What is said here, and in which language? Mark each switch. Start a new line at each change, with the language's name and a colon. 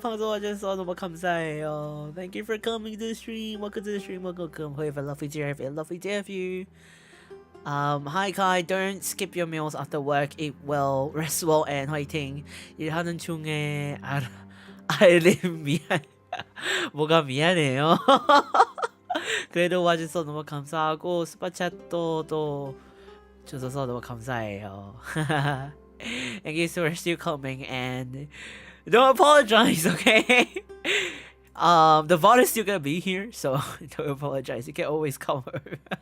Korean: 방송 와주셔서 너무 감사해요.
English: Thank you for coming to the stream. Welcome to the stream. Welcome. Hope you have a lovely day. Have a lovely day of you. Hi Kai. Don't skip your meals after work. Eat well, rest well, and 화이팅.
Korean: 일하는 중에 알림 미안. 뭐가 미안해요. 그래도 와주셔서 너무 감사하고 스파챗도 또 주셔서 너무 감사해요.
English: Thank you for still coming and don't apologize, okay? The VOD is still gonna be here, so don't apologize. You can always come over.